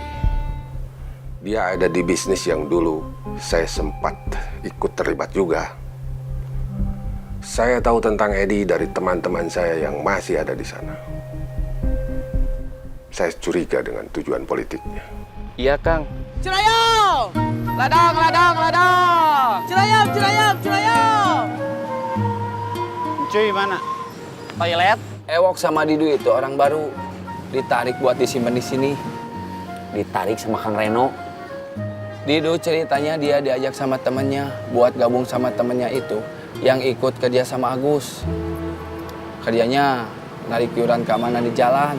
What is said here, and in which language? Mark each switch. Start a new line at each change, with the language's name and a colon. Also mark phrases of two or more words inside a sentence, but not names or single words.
Indonesian: Dia ada di bisnis yang dulu saya sempat ikut terlibat juga. Saya tahu tentang Edi dari teman-teman saya yang masih ada di sana. Saya curiga dengan tujuan politiknya. Iya, Kang. Cirayam! Ladang, ladang, ladang! Cirayam, cirayam, cirayam! Cuy mana? Toilet? Ewok sama Didu itu orang baru. Ditarik buat disimpan di sini. Ditarik sama Kang Reno. Didu ceritanya dia diajak sama temennya buat gabung sama temennya itu yang ikut kerja sama Agus. Kerjanya narik iuran keamanan di jalan.